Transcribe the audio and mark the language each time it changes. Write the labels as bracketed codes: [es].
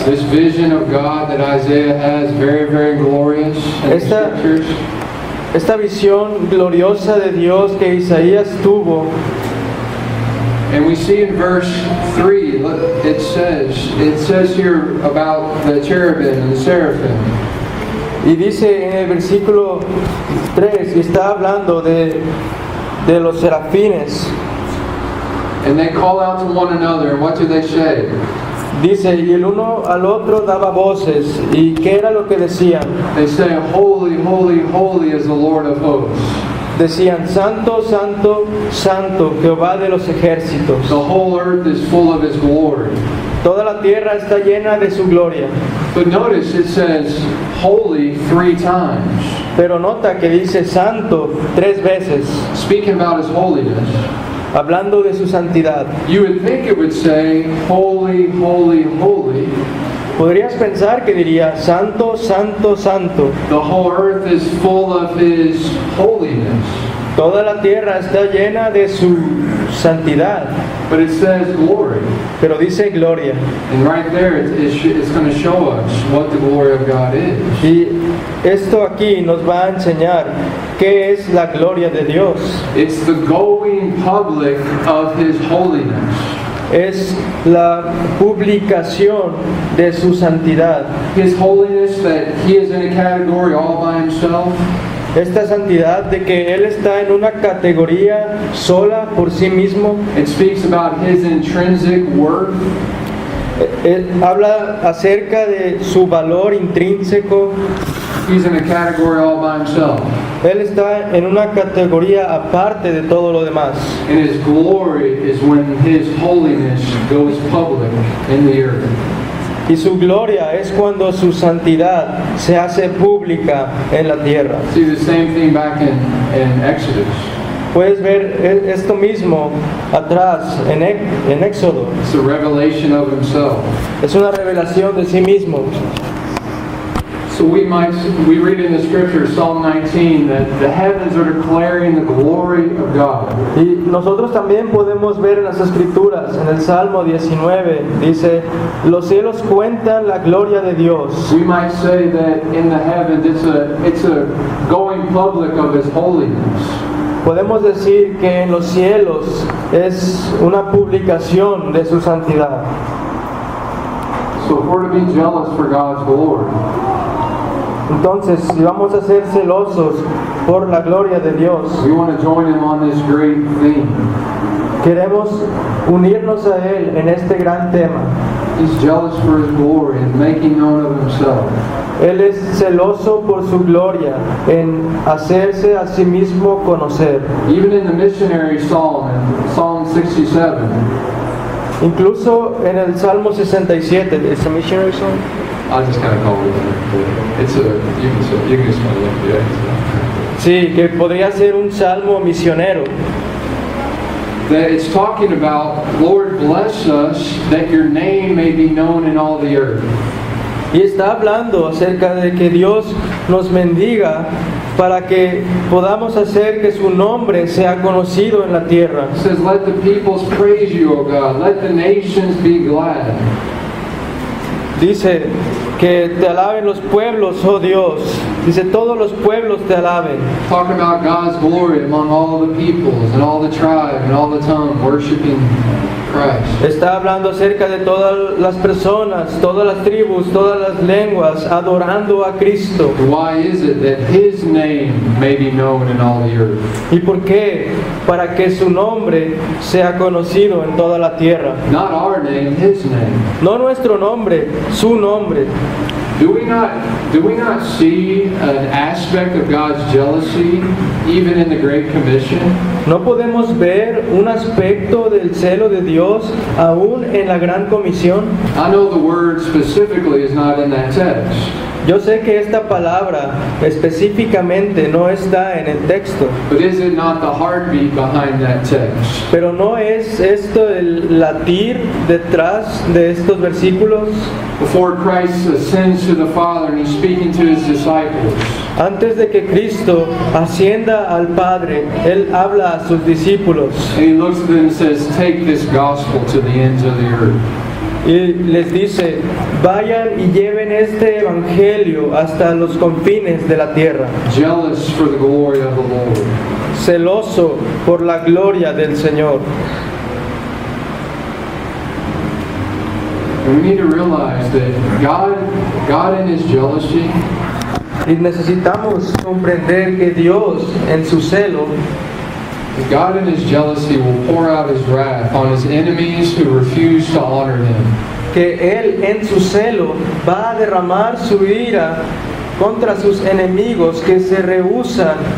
[en] This vision of God that Isaiah has, very, very glorious in the scriptures. [es] Esta visión gloriosa de Dios que Isaías tuvo. [en] And we see in verse 3, it says here about the cherubim and the seraphim. [es] Y dice en el versículo 3, y está hablando de los serafines. [en] And they call out to one another, and what do they say? [es] Dice, y el uno al otro daba voces, ¿y qué era lo que decían? [en] They say, holy, holy, holy is the Lord of hosts. [es] Decían, santo, santo, santo, Jehová de los ejércitos. [en] The whole earth is full of his glory. [es] Toda la tierra está llena de su gloria. [en] But notice it says holy 3 times. [es] Pero nota que dice santo 3 veces, [en] Speaking about his holiness. [es] hablando de su santidad. [en] You would think it would say holy, holy, holy. [es] Podrías pensar que diría santo, santo, santo. [en] The whole earth is full of his holiness. [es] Toda la tierra está llena de su santidad. [en] But it says glory. [es] Pero dice gloria. [en] And right there it's going to show us what the glory of God is. [es] Y esto aquí nos va a enseñar qué es la gloria de Dios. [en] It's the going public of his holiness. [es] Es la publicación de su santidad. [en] His holiness, that he is in a category all by himself. [es] Esta santidad de que Él está en una categoría sola por sí mismo. [en] It speaks about his intrinsic worth. [es] Habla acerca de su valor intrínseco. [en] He's in a category all by himself. [es] Él está en una categoría aparte de todo lo demás. [en] And his glory is when his holiness goes public in the earth. [es] y su gloria es cuando su santidad se hace pública en la tierra. [en] See the same thing back in Exodus. [es] Puedes ver esto mismo atrás en Éxodo. [en] It's a revelation of himself. [es] Es una revelación de sí mismo. [en] So we read in the scripture, Psalm 19, that the heavens are declaring the glory of God. [es] Y nosotros también podemos ver en las Escrituras, en el Salmo 19, dice, los cielos cuentan la gloria de Dios. [en] We might say that in the heavens it's a going public of his holiness. [es] Podemos decir que en los cielos es una publicación de su santidad. [en] So if we're to be jealous for God's glory, [es] Entonces, si vamos a ser celosos por la gloria de Dios, [en] we want to join him on this great theme. [es] queremos unirnos a Él en este gran tema. [en] He's jealous for his glory and making known of himself. [es] Él es celoso por su gloria en hacerse a sí mismo conocer. [en] Even in the missionary psalm, in Psalm 67, [es] Incluso en el Salmo 67, ¿es [en] a missionary song? I just kind of call it that. It's you can just kind of look at it. [es] Sí, que podría ser un salmo misionero. [en] That it's talking about, Lord, bless us that your name may be known in all the earth. [es] Y está hablando acerca de que Dios nos bendiga para que podamos hacer que su nombre sea conocido en la tierra. [en] It says, let the peoples praise you, O God. Let the nations be glad. [es] Dice que te alaben los pueblos, oh Dios. Dice todos los pueblos te alaben. [en] Talking about God's glory among all the peoples and all the tribes and all the tongue worshiping Christ. [es] Está hablando acerca de todas las personas, todas las tribus, todas las lenguas, adorando a Cristo. [en] Why is it that His name may be known in all the earth? [es] ¿Y por qué? Para que su nombre sea conocido en toda la tierra. [en] Not our name, His name. [es] No nuestro nombre, su nombre. [en] Do we not see an aspect of God's jealousy even in the Great Commission? [es] ¿No podemos ver un aspecto del celo de Dios aún en la Gran Comisión? [en] I know the word specifically is not in that text. [es] Yo sé que esta palabra específicamente no está en el texto, [en] But is it not the heartbeat behind that text? [es] pero ¿no es esto el latir detrás de estos versículos? [en] Before Christ ascends to the Father and He's speaking to His disciples, [es] Antes de que Cristo ascienda al Padre, Él habla a sus discípulos [en] and He looks at them and says, take this gospel to the ends of the earth. [es] y les dice, vayan y lleven este evangelio hasta los confines de la tierra, [en] Jealous for the glory of the Lord. [es] celoso por la gloria del Señor. [en] And we need to realize that God in His jealousy, [es] Y necesitamos comprender que Dios en su celo, [en] God in His jealousy will pour out His wrath on His enemies who refuse to honor Him. [es] que Él en su celo va a derramar su ira contra sus enemigos que se rehúsan,